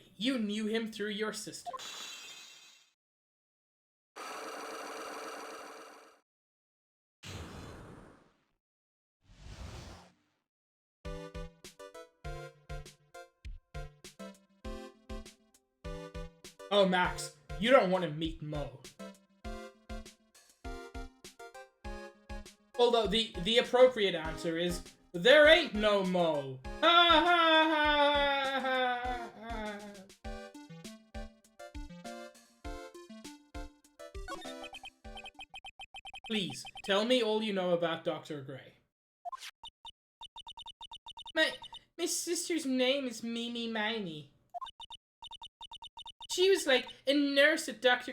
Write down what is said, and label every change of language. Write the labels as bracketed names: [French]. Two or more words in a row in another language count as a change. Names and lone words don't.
[English] You knew him through your sister. Oh, Max, you don't want to meet Mo. Although the appropriate answer is, there ain't no Mo. Ha ha ha ha ha. Please, tell me all you know about Dr. Gray. My sister's name is Mimi Miney. She was like a nurse at Dr.